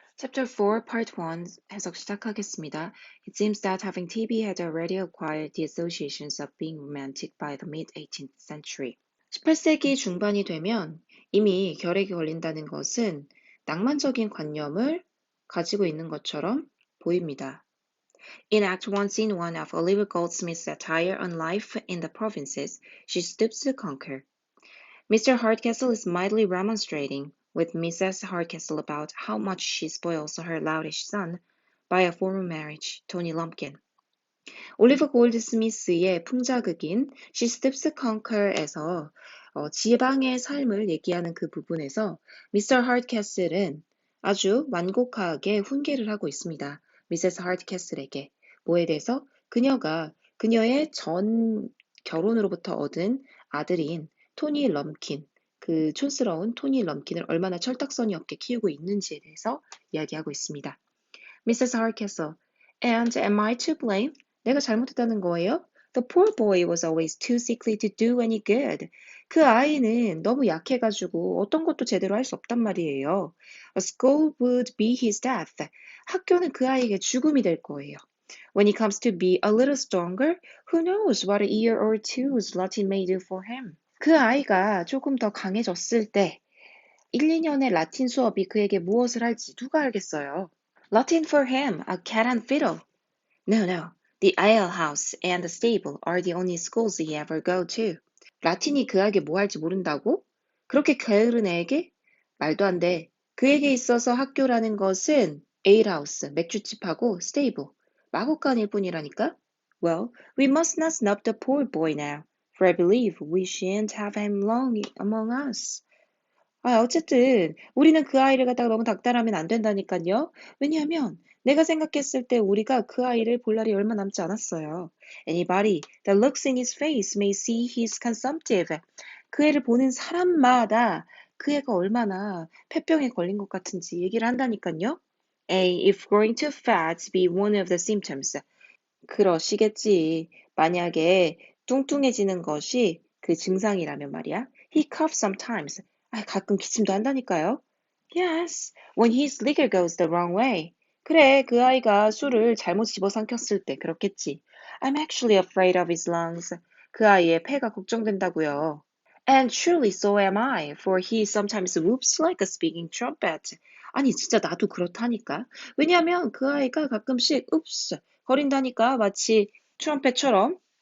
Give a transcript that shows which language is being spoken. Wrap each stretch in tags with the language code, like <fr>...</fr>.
<ko>Chapter 4, Part 1 해석 시작하겠습니다.</ko> <en>It seems that having TB had already acquired the associations of being romantic by the mid-18th century.</en> <ko>18세기 중반이 되면 이미 결핵이 걸린다는 것은 낭만적인 관념을 가지고 있는 것처럼 보입니다.</ko> <en>In Act 1, Scene 1 of Oliver Goldsmith's satire on life in the provinces, she stoops to conquer. Mr. Hardcastle is mildly remonstrating with Mrs. Hardcastle about how much she spoils her loutish son by a former marriage, Tony Lumpkin.</en> <ko>올리버 골드스미스의 풍자극인 She Stoops to Conquer에서 지방의 삶을 얘기하는 그 부분에서 미스터 하드캐슬은 아주 완곡하게 훈계를 하고 있습니다. 미세스 하드캐슬에게 뭐에 대해서 그녀가 그녀의 전 결혼으로부터 얻은 아들인 토니 럼킨, 그 촌스러운 토니 럼킨을 얼마나 철딱서니 없게 키우고 있는지에 대해서 이야기하고 있습니다.</ko> <en>Mrs. Hardcastle, and am I to blame?</en> <ko>내가 잘못했다는 거예요?</ko> <en>The poor boy was always too sickly to do any good.</en> <ko>그 아이는 너무 약해가지고 어떤 것도 제대로 할 수 없단 말이에요.</ko> <en>A school would be his death.</en> <ko>학교는 그 아이에게 죽음이 될 거예요.</ko> <en>When he comes to be a little stronger, who knows what a year or two's Latin may do for him.</en> <ko>그 아이가 조금 더 강해졌을 때 1, 2년의 라틴 수업이 그에게 무엇을 할지 누가 알겠어요.</ko> <en>Latin for him, a cat and fiddle. No. The alehouse and the stable are the only schools he ever go to.</en> <ko>라틴이 그에게 뭐 할지 모른다고? 그렇게 게으른 애에게? 말도 안 돼. 그에게 있어서 학교라는 것은 alehouse, 맥주집하고 stable, 마구간일 뿐이라니까?</ko> <en>Well, we must not snub the poor boy now, for I believe we shan't have him long among us.</en> <ko>어쨌든 우리는 그 아이를 갖다가 너무 닥달하면 안 된다니까요. 왜냐하면 내가 생각했을 때 우리가 그 아이를 볼 날이 얼마 남지 않았어요.</ko> <en>Anybody that looks in his face may see he's consumptive.</en> <ko>그 애를 보는 사람마다 그 애가 얼마나 폐병에 걸린 것 같은지 얘기를 한다니까요.</ko> <en>If growing too fat be one of the symptoms.</en> <ko>그러시겠지. 만약에 뚱뚱해지는 것이 그 증상이라면 말이야.</ko> <en>He coughs sometimes.</en> <ko>가끔 기침도 한다니까요.</ko> <en>Yes, when his liquor goes the wrong way.</en> <ko>그래, 그 아이가 술을 잘못 집어삼켰을 때 그렇겠지.</ko> <en>I'm actually afraid of his lungs.</en> <ko>그 아이의 폐가 걱정된다고요.</ko> <en>And truly so am I, for he sometimes whoops like a speaking trumpet.</en> <ko>아니, 진짜 나도 그렇다니까. 왜냐하면 그 아이가 가끔씩 oops 거린다니까, 마치 트럼펫처럼.</ko>